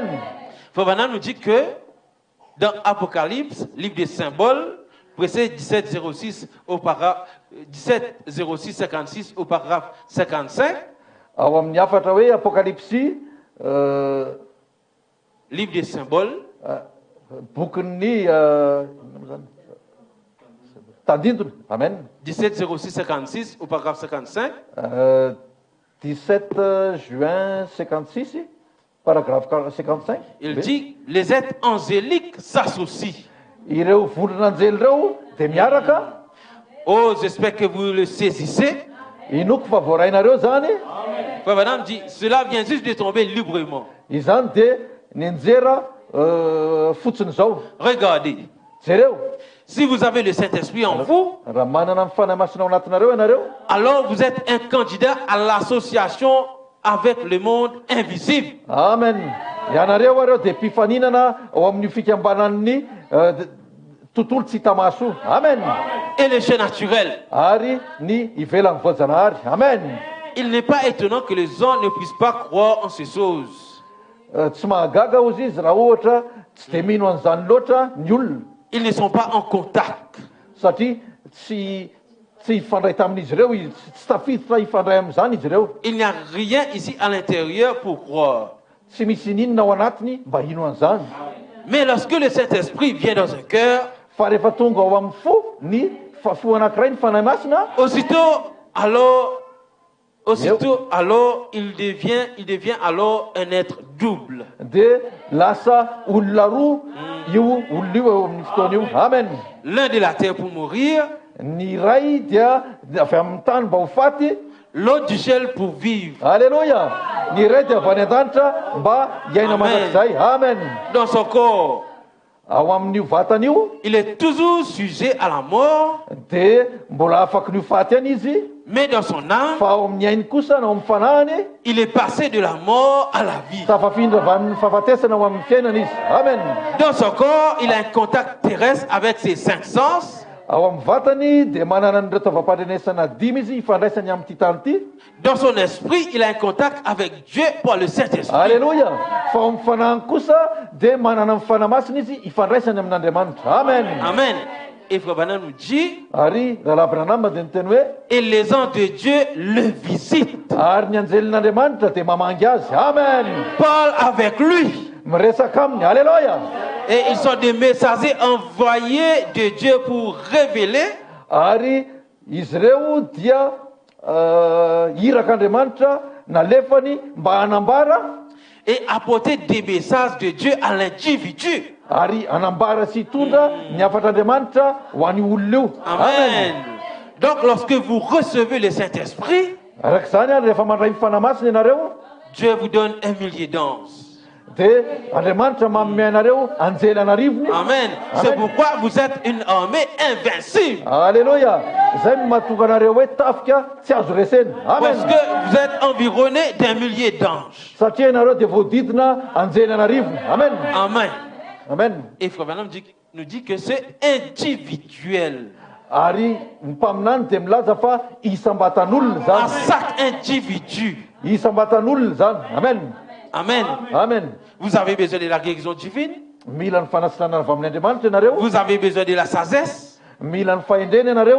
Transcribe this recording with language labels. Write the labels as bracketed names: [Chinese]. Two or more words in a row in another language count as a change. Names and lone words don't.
[French] Frère Branham nous dit que dans Apocalypse, livre des symboles, verset 1706 au paragraphe 56 au paragraphe 55, [Malagasy] Ao amin'ny afatra hoe apokalipsy [French] livre des symboles, [Malagasy] bokin'ny tadindona. Amen. [French] 1706-56 au paragraphe 55. 17 juin 56, paragraphe 55. Il dit, les êtres angéliques s'associent. [Malagasy] Ireo voron'anjely reo de miaraka. [French] Oh, j'espère que vous le saisissez. [Malagasy] Inoko fa voarainareo zany. [French] Frère Branham dit, cela vient juste de tomber librement. [Malagasy] Izany de ninjera fotsiny zao. [French] Regardez, [Malagasy] Jereo. [French] si vous avez le Saint-Esprit en vous, [Malagasy] Raha manana ny fanahy masina ao anatinareo ianareo, [French] alors vous êtes un candidat à l'association avec le monde invisible. amen. [Malagasy] Ianareo areo de mpifaninana ao amin'ny fikambanan'ny tontolo tsy hita maso. Amen. [French] Et le jeu naturel. [Malagasy] Ary ny ivelan'ny voajanahary. Amen. [French] Il n'est pas étonnant que les hommes ne puissent pas croire en ces choses. [Malagasy] Tsy mahagaga ozy izy raha ohatra tsy de mino an'izany loatra ny olona. [French] Ils ne sont pas en contact. [Malagasy] Satria tsy hifandray tamin'izy ireo, tsy tafiditra hifandray amin'izany izy ireo. [French] Il n'y a rien ici à l'intérieur pour croire. [Malagasy] Tsy misy ninona ao anatiny mba hino an'izany. [French] Mais lorsque le Saint-Esprit vient dans un cœur, [Malagasy] Fa rehefa tonga ao amin'ny fo ny fo anankiray ny fanahy masina, [French] aussitôt, alors, il devient alors un être double. [Malagasy] de lasa olona roa io olona io eo amin'ny fotoana io. Amen. [French] L'un de la terre pour mourir, [Malagasy] Ny ray dia avy amin'ny tany mba ho faty. [French] l'autre du ciel pour vivre. Alleluia. [Malagasy] Ny ray dia avy any an-danitra mba hiaina Amen. mandrakizay. Amen. [French] Dans son corps, [Malagasy] Ao amin'io vatany io [French] il est toujours sujet à la mort, [Malagasy] de mbola afaky ny ho faty any izy, [French] mais dans son âme, [Malagasy] fa ao amin'ny ainy kosa na ao amin'ny fanahany [French] il est passé de la mort à la vie. [Malagasy] tafafindra avy amin'ny fahafatesana ao amin'ny fiainana izy. Amen. [French] Dans son corps, il a un contact terrestre avec ses cinq sens. [Malagasy] Ao amin'ny vatany dia manana ny retovam-pandrenesana dimy izy ifandraisany amin'ny ty tany ity. [French] Dans son esprit, il a un contact avec Dieu par le Saint-Esprit. Alléluia. [Malagasy] Fa ao amin'ny fanahany kosa dia manana ny fanahy masina izy ifandraisany amin'Andriamanitra. Amen. Amen. [French] Et Frère Branham nous dit, [Malagasy] Ary rahalahy Branham dia niteny hoe [French] et les anges de Dieu le visitent, [Malagasy] ary ny anjelin'Andriamanitra dia mamangy azy. Amen. [French] parlent avec lui. [Malagasy] Miresaka aminy. Alléluia. [French] Et ils sont des messagers envoyés de Dieu pour révéler [Malagasy] Ary izy ireo dia irak'Andriamanitra nalefany mba hanambara [French] et apporter des messages de Dieu à l'individu. [Malagasy] ary hanambara sy hitondra ny afatr'Andriamanitra ho an'ny olona io. Amen. [French] Donc lorsque vous recevez le Saint-Esprit, [Malagasy] Arak'izany ary rehefa mandray fanahy masina ianareo [French] Dieu vous donne 1 millier d'anges. [Malagasy] dia Andriamanitra manome anareo anjely anarivony. Amen. [French] C'est pourquoi vous êtes une armée invincible. Alléluia. [Malagasy] Zay no mahatonga anareo hoe tafika tsy azo resena. Amen. [French] Parce que vous êtes environné d'1 millier d'anges. [Malagasy] Satria ianareo dia voadidina anjely anarivony. Amen. Amen. Amen. [French] Et Frère Branham nous dit que c'est individuel. [Malagasy] Ary ny mpaminany dia milaza fa isam-batan'olona [French] À [Malagasy] zany. [French] chaque individu. [Malagasy] Isam-batan'olona zany. Amen. Amen. Amen. [French] Vous avez besoin de la guérison divine. [Malagasy] Mila ny fanasitranana avy amin'ny Andriamanitra ianareo. [French] Vous avez besoin de la sagesse, [Malagasy] Mila ny fahendrena ianareo.